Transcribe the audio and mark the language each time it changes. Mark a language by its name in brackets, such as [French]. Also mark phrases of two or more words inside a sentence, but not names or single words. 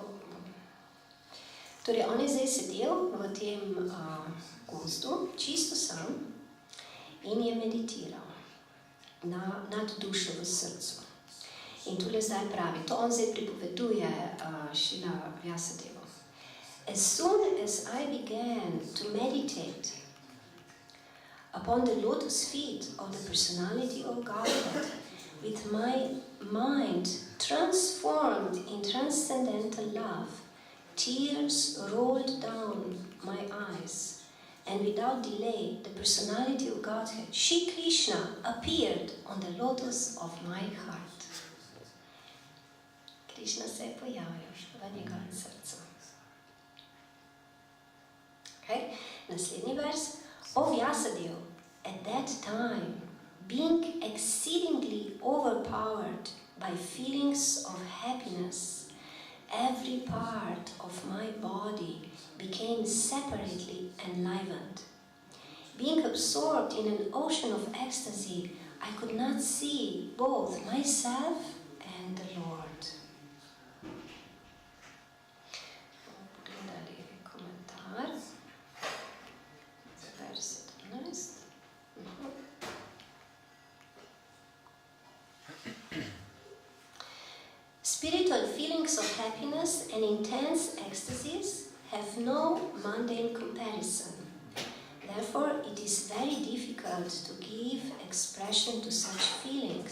[Slovenian] Torej, on je zdaj sedel v tem gozdu, čisto sam, in je meditiral nad dušo v srcu. In tule zdaj pravi, to on zdaj pripoveduje Šrila Vyasadeva. [English] As soon as I began to meditate upon the lotus feet of the personality of Godhead, with my mind transformed in transcendental love, tears rolled down my eyes. And without delay, the personality of Godhead, Shri Krishna, appeared on the lotus of my heart. [Slovenian] Krishna se je pojavil v njegovem srcu. Okay? Naslednji vers. [English] O Vyasadeva, at that time, being exceedingly overpowered by feelings of happiness, every part of my body became separately enlivened. Being absorbed in an ocean of ecstasy, I could not see both myself and the Lord. [Slovenian] Pogledali komentar. Vers 17. [English] Spiritual feelings of happiness and intense ecstasies have no mundane comparison. Therefore, it is very difficult to give expression to such feelings.